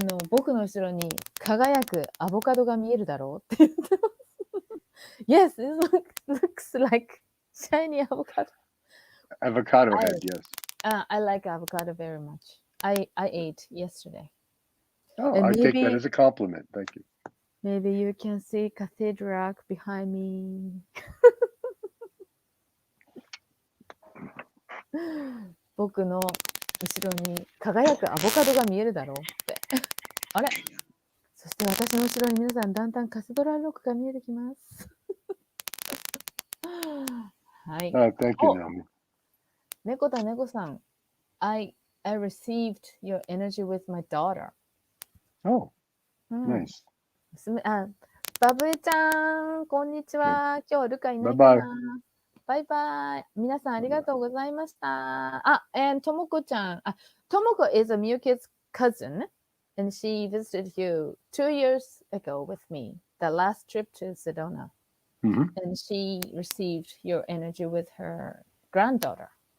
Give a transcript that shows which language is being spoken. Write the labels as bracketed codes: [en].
[ja] 僕の後ろに輝くアボカドが見えるだろうって言ってます。 [en] Yes, it looks like shiny avocado. Avocado head, yes. I like avocado very much. I ate yesterday. Oh, I take that as a compliment. Thank you. Maybe you can see cathedral behind me. [ja] 僕の後ろに輝くアボカドが見えるだろうって。あれ？そして私の後ろに皆さんだんだんカセドラルロックが見えてきます。はい。 [en] Oh, thank you, Naomi. [ja] 猫田猫さん。 [en] I received your energy with my daughter. Oh, nice. [ja] バブエちゃん、こんにちは。今日ルカいないかな。バイバイ。皆さんありがとうございました。 [en] and ともこちゃん。ともこ is a Miyuki's cousin, and she visited you 2 years ago with me, the last trip to Sedona. Mm-hmm. And she received your energy with her granddaughter.